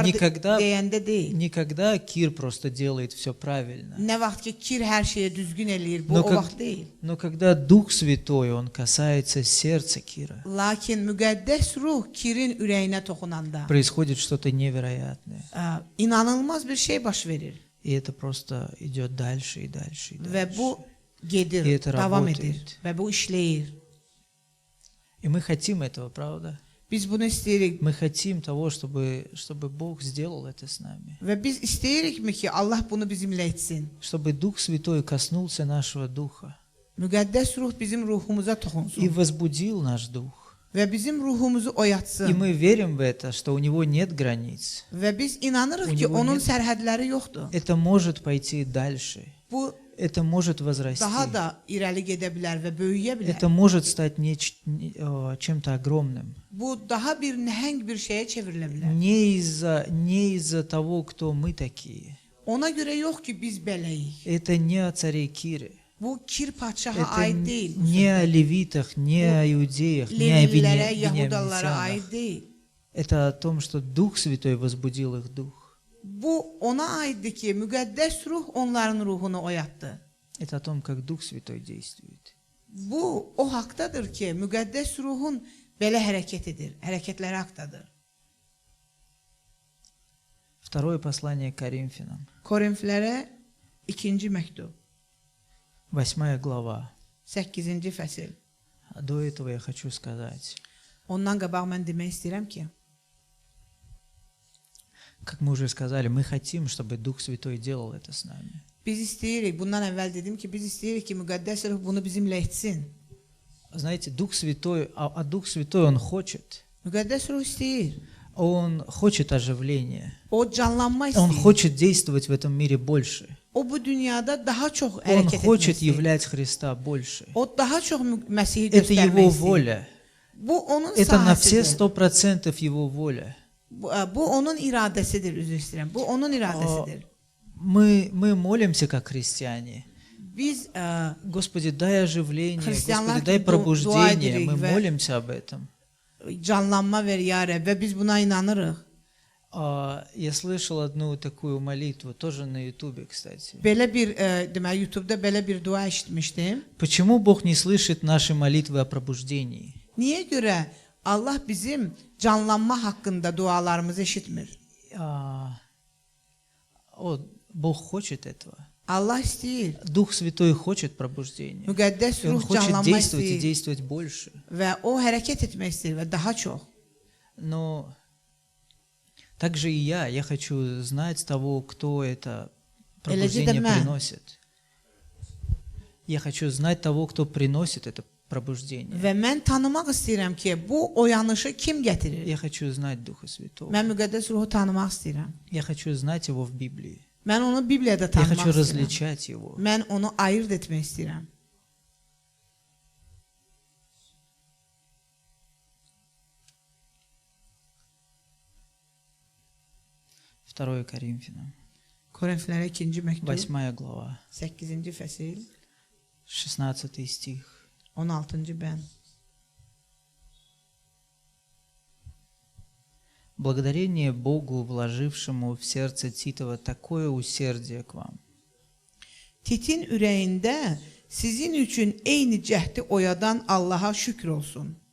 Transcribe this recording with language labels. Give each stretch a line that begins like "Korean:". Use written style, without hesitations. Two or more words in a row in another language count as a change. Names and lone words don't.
Russian: Никогда,
Azerbaijani: deyəndə deyil.
Russian: никогда Кир просто делает все правильно.
Azerbaijani: Nə vaxt ki Kir hər şeyi düzgün eləyir, bu
Russian: Но,
Azerbaijani: o vaxt deyil.
Russian: но когда Дух Святой, Он касается сердца Кира,
Azerbaijani: Lakin müqəddəs ruh Kirin ürəyinə toxunanda
Russian: происходит что-то невероятное.
Azerbaijani: inanılmaz bir şey baş verir
Russian: И это просто идет дальше и дальше и
Azerbaijani: və
Russian: дальше.
Azerbaijani: bu gedir,
Russian: И это
Azerbaijani: davam
Russian: работает.
Azerbaijani: edir və bu işləyir.
Russian: И мы хотим этого, правда?
Azerbaijani: Biz bunu istəyirik
Russian: Мы хотим того, чтобы Бог сделал это с нами.
Azerbaijani: və biz istəyirikmi ki Allah bunu bizimlə etsin?
Russian: Чтобы Дух Святой коснулся нашего духа
Azerbaijani: Müqəddəs ruh bizim ruhumuza
Russian: и
Azerbaijani: toxunsun
Russian: возбудил наш дух.
Azerbaijani: və bizim ruhumuzu
Russian: И
Azerbaijani: oyatsın.
Russian: мы верим в это, что у Него нет границ.
Azerbaijani: Və biz inanırıq O ki,
Russian: него
Azerbaijani: onun
Russian: нет.
Azerbaijani: sərhədləri yoxdur.
Russian: Это может pойти дальше.
Azerbaijani: Bu
Russian: Это может возрасти.
Azerbaijani: daha da irəli gedə bilər və böyüyə bilər.
Russian: Это может стать чем-то огромным.
Azerbaijani: Bu daha bir nəhəng bir şeyə çevrilə bilər.
Russian: Не из-за того, кто мы такие.
Azerbaijani: Ona görə yox ki, biz beləyik.
Russian: Это не о царе Кире.
Azerbaijani: Bu Kir padşaha
Russian: Это
Azerbaijani: aid deyil. bu
Russian: не
Azerbaijani: söhbət.
Russian: о левитах, не о иудеях, не о
Azerbaijani: Levililərə, Yahudalara
Russian: вениаминцянах.
Azerbaijani: aid deyil.
Russian: Это о том, что Дух Святой возбудил их дух.
Azerbaijani: Bu ona aiddir ki, müqəddəs ruh onların ruhunu oyatdı.
Russian: Это о том, как Дух Святой действует.
Azerbaijani: Bu o haqdadır ki, müqəddəs ruhun belə hərəkət edir, hərəkətləri haqdadır.
Russian: Второе послание к Коринфянам,
Azerbaijani: Korinflərə 2-ci məktub,
Russian: 8 глава.
Azerbaijani: 8-ci fəsil.
Russian: А до этого я хочу сказать,
Azerbaijani: Ondan qabaq mən demək istəyirəm ki,
Russian: как мы уже сказали, мы хотим, чтобы Дух Святой делал это с нами.
Azerbaijani: biz istəyirik, bundan əvvəl dedim ki, biz istəyirik ki, müqəddəs ruh bunu bizimlə etsin.
Russian: Знаете, Дух Святой, а Дух Святой, Он хочет.
Azerbaijani: Müqəddəs ruh istəyir.
Russian: Он хочет оживления.
Azerbaijani: O canlanma
Russian: Он
Azerbaijani: istəyir.
Russian: хочет действовать в этом мире больше.
Azerbaijani: O bu dünyada daha çox
Russian: Он
Azerbaijani: hərəkət
Russian: хочет
Azerbaijani: etmək istəyir.
Russian: являть Христа больше.
Azerbaijani: O daha çox Məsihi
Russian: Это
Azerbaijani: göstərmək
Russian: Его
Azerbaijani: istəyir.
Russian: воля.
Azerbaijani: Bu onun
Russian: Это на все
Azerbaijani: sahəsidir.
Russian: 100% Его воля.
Azerbaijani: Bu onun iradəsidir, üzr istəyirəm. Bu onun iradəsidir.
Russian: Мы молимся как христиане.
Azerbaijani: Biz
Russian: Господи, дай оживление,
Azerbaijani: Христианlar
Russian: Господи, дай
Azerbaijani: dua
Russian: пробуждение.
Azerbaijani: edirik
Russian: Мы
Azerbaijani: və-
Russian: молимся об этом.
Azerbaijani: canlanma ver ya Rəbb və biz buna inanırıq.
Russian: Я слышал одну такую молитву, тоже на Ютубе, кстати.
Azerbaijani: Belə bir deməli YouTube-da belə bir dua eşitmişdim.
Russian: Почему Бог не слышит наши молитвы о пробуждении?
Azerbaijani: Niyə görə Allah bizim canlanma haqqında dualarımızı eşitmir?
Russian: Бог хочет этого.
Azerbaijani: Allah istəyir.
Russian: Дух Святой хочет пробуждения.
Azerbaijani: Müqəddəs
Russian: И Он
Azerbaijani: ruh
Russian: хочет
Azerbaijani: canlanma
Russian: действовать и
Azerbaijani: istəyir
Russian: действовать больше.
Azerbaijani: və o hərəkət etmək istəyir və daha çox.
Russian: Но также и я хочу знать того, кто это пробуждение Эледжидермен. приносит. Я хочу знать того, кто приносит это пробуждение.
Azerbaijani: Və mən tanımaq istəyirəm ki, bu oyanışı kim gətirir?
Russian: Я хочу знать Духа Святого.
Azerbaijani: Mən müqəddəs ruhu tanımaq istəyirəm.
Russian: Я хочу знать Его в Библии.
Azerbaijani: Mən onu Bibliyada
Russian: Я
Azerbaijani: tanımaq
Russian: хочу
Azerbaijani: istəyirəm.
Russian: различать Его.
Azerbaijani: Mən onu ayırd etmək istəyirəm.
Russian: Второе Коринфянам,
Azerbaijani: Korinflərə 2-ci məktub,
Russian: 8 глава,
Azerbaijani: 8-ci fəsil,
Russian: 16 стих.
Azerbaijani: 16-cı bənd.
Russian: Благодарение Богу, вложившему в сердце Титова такое усердие к вам.
Azerbaijani: Titin ürəyində sizin üçün eyni cəhdi oyadan Allaha şükür olsun.